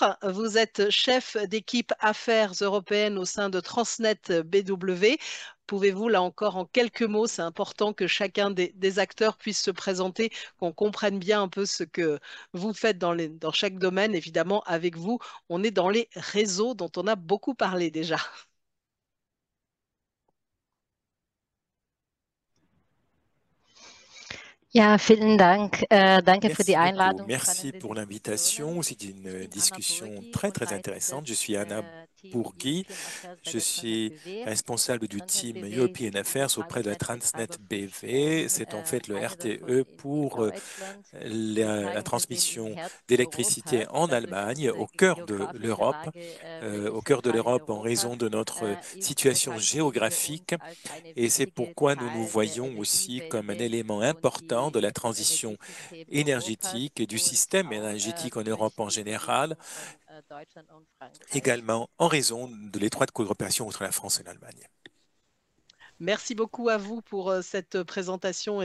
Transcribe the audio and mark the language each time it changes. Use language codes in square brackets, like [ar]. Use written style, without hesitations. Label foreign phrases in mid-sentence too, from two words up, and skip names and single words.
[fr] Vous êtes chef d'équipe affaires européennes au sein de Transnet BW. Pouvez-vous, là encore, en quelques mots, c'est important que chacun des acteurs puisse se présenter, qu'on comprenne bien un peu ce que vous faites dans chaque domaine. Évidemment, avec vous, on est dans les réseaux dont on a beaucoup parlé déjà. [de] Ja, vielen Dank. Danke für die [fr] Merci beaucoup. [de] Einladung. [fr] Merci pour l'invitation. C'est [de] Ich [fr] une [de] bin Anna [fr] discussion [de] Burgi [fr] très, [de] und [fr] très [de] leite [fr] intéressante. Je [de] das [fr] suis Anna [de] Team [fr] Bourgui. [en] European Affairs bei [fr] Je [de] der Transnet [fr] suis [de] BW. [fr] responsable du [de] Transnet [en] team [de] BW [en] European [de] ist die [en] Affairs [fr] auprès de la Transnet BV. [de] Transnetbetreibervorstand, [fr] C'est en fait le [de] eine davon [fr] RTE [de] in [fr] pour [de] Deutschland. Wir [fr] la [de] sagen, wir sind im [fr] transmission [de] Herzen [fr] d'électricité [de] Europas. [fr] en [de] Dadurch [fr] Allemagne, [de] unsere [fr] au cœur de [de] geografische [fr] l'Europe. [de] Lage [fr] Au [de] wirklich [fr] cœur de [de] zentral in [fr] l'Europe en [de] Europa [fr] raison de notre [de] ist [fr] situation [de] Transmission für [fr] géographique. [de] uns als eine [fr] Et c'est [de] wichtige [fr] pourquoi nous nous [de] Teil der [fr] voyons aussi comme un [de] Energiewende [fr] élément [de] und [fr] important de la [de] des [fr] transition [de] Energiesystems Europas [fr] énergétique et du [de] und [fr] système [de] auch [fr] énergétique en [de] durch [fr] Europe en [de] die [fr] général, [de] Beziehung von Deutschland und Frankreich. [fr] également en raison de l'étroite coopération entre la France et l'Allemagne. Merci beaucoup à vous pour cette présentation.